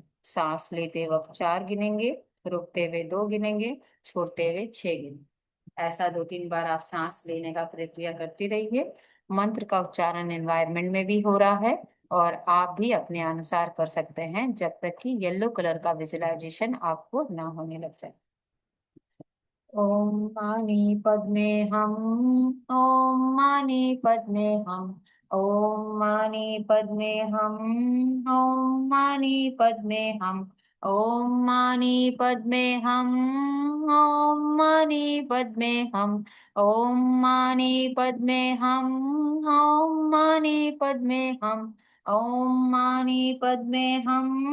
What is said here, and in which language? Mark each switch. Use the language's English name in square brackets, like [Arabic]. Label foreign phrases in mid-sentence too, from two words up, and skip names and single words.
[Hindi] सांस लेते वक्त 4 गिनेंगे, रोकते हुए 2 गिनेंगे, छोड़ते हुए 6 गिनेंगे। ऐसा 2-3 बार आप सांस लेने का प्रक्रिया करती रहिए। मंत्र का उच्चारण एनवायरनमेंट में भी हो रहा है और आप भी अपने अनुसार कर सकते हैं जब तक कि [English] yellow colour [Hindi] का विजुअलाइजेशन आपको ना होने लग जाए। [Sanskrit] ओम मानी पद्मे हम, ओम मानी पद्मे हम, ओम मानी पद्मे हम, ओम मानी पद्मे हम, ओम मानी पद्मे हम, ओम मानी पद्मे हम, ओम मानी पद्मे हम, ओम मानी पद्मे हम, ओम मानी पद्मे हम,